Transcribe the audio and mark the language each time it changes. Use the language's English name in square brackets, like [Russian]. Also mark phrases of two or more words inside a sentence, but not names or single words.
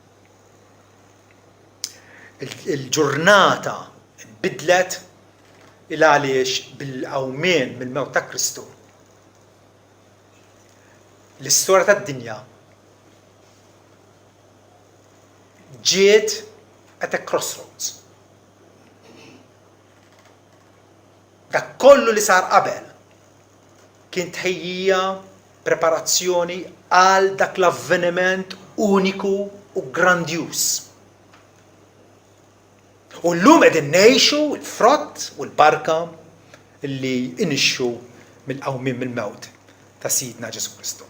[Maltese] Il-ġurnata bidlet il-għaliex bil-qawmien mill-mewt ta' Kristu. L-istorja tad-dinja ġiet [English] at a crossroads. [Maltese] Dak kollu li sar qabel kien tħejjija preparazzjoni għal dak l-avveniment uniku u grandjuż. U llum qegħdin ngħixu l-frott u l-barka li inixxu mill-qawmien mill-mewt ta' Sidna Ġesu Kristu.